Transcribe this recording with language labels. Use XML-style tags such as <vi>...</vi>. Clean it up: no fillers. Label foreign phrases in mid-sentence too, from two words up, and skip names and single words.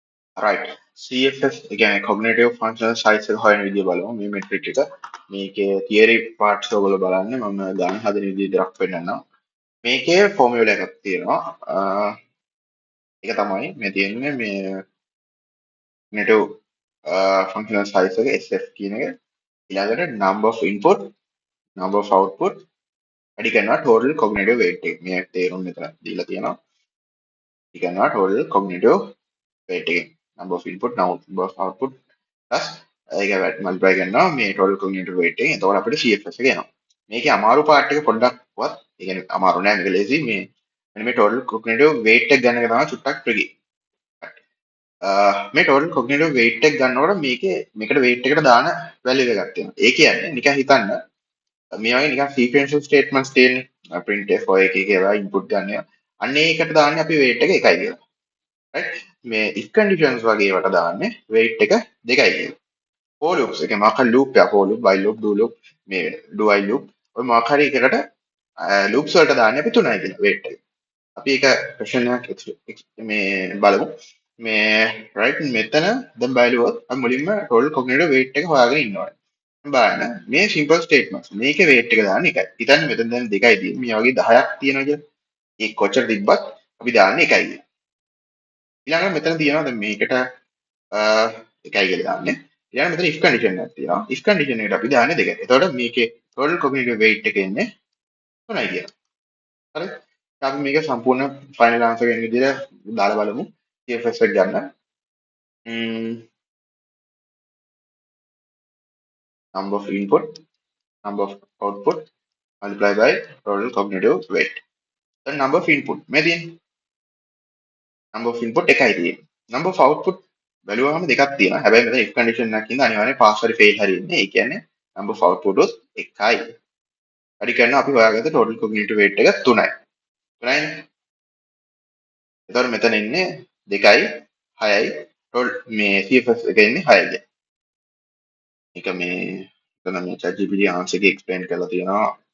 <si>right. CFS කියන්නේ</si> <en>cognitive functional size</en> <si>එක හොයන විදිය බලමු මේ මෙට්‍රික් එක. මේකේ</si> <en>theory parts</en> <si>ඔයගොල්ලෝ බලන්න මම ගණන් හදන විදිය විතරක් පෙන්නන්නම්. මේකේ formula එකක් තියෙනවා. ඒක තමයි මේ තියෙන්නේ මේ</si> <en>cognitive functional size</en> <si>එක SF කියන එක. ඊළඟට</si> <en>number of input, number of output</en> <si>වැඩි කරනවා</si> <en>total cognitive weight</en> <si>එක. මේ තේරුම් මෙතන දීලා තියෙනවා. වැඩි කරනවා</si> <en>total cognitive weight</en> <si>එක.</si> <en>Number of input, number of output plus</en> <si>ඒක මල්ටිප්ලයි කරනවා මේ</si> <en>total cognitive weight</en> <si>එකෙන්. එතකොට අපිට CFS එක එනවා. මේකේ අමාරු part එක පොඩ්ඩක්වත් ඒ කියන්නේ අමාරු නෑ මේක ලේසි මේ මෙන්න මේ</si> <en>total cognitive weight</en> <si>එක ගන්න එක තමයි චුට්ටක් tricky. මේ</si> <en>total cognitive weight</en> <si>එක ගන්නකොට මේකට weight එකට දාන value එකක් තියෙනවා. ඒ කියන්නේ නිකන් හිතන්න මේ වගේ නිකන්</si> <en>sequential statements</en> <si>තියෙන්නේ. printf ඔය එක එක ඒවා input ගන්න. අන්න ඒකට දාන්නේ අපි weight එක 1යි කියලා. right? මේ</si> <en>if conditions</en> <si>වගේ ඒවට දාන්නේ weight එක 2යි කියලා.</si> <en>for loops</en> <si>එක මොකක් හරි loop එක</si> <en>for loop while loop do loop</en> <si>මේ</si> <en>do while loop</en> <si>ඔය මොකක් හරි එකකට loops වලට දාන්නේ අපි 3යි කියලා weight එක. අපි ඒක question එකක් මේ බලමු. මේ right මෙතන දැන් බලුවොත් අපි මුලින්ම</si> <en>total cognitive weight</en> <si>එක හොයාගෙන ඉන්නවා. බලන්න මේ</si> <en>simple statements</en> <si>මේකේ weight එක දාන්නේ 1යි. හිතන්න මෙතන දැන් 2යි තියෙන්නේ. මේ වගේ 10ක් තියෙනවා කියලා. ඒ කොච්චර තිබ්බත් අපි දාන්නේ 1යි කියලා. ඊළඟට මෙතන තියෙනවා දැන් මේකට 1යි කියලා දාන්නේ. ඊළඟ මෙතන</si> <en>if condition</en> <si>එකක් තියෙනවා.</si> <en>if condition</en> <si>එකට අපි දාන්නේ 2යි. එතකොට මේකේ</si> <en>total cognitive weight</en> <si>එක එන්නේ 3යි කියලා. හරිද? අපි මේක සම්පූර්ණ</si> <en>final answer</en> <si>එන විදිහට දාලා බලමු. CFS එක ගන්න.</si> <en>Number of input, number of output multiplied by total cognitive weight. Then number of input</en> <si>මේ තියෙන්නේ.</si> <en>number of input</en> <si>එකයි තියෙන්නේ.</si> <en>number of output</en> <si>බැලුවාම දෙකක් තියෙනවා. හැබැයි මෙතන</si> <en>if condition</en> <si>එකක් ඉඳලා අනිවාර්යෙන් pass හරි fail හරි ඉන්නේ. ඒ කියන්නේ</si> <en>number of output</en> <si>උත් එකයි. හරි කරනවා අපි හොයාගත්ත</si> <en>total cognitive weight</en> <si>එක 3යි. 3යිනේ. එතකොට මෙතන ඉන්නේ 2යි 6යි මේ CFS එක ඉන්නේ 6යි. ඒක මේ එතන මේ ChatGPT answer එක explain කරලා තියෙනවා.</si>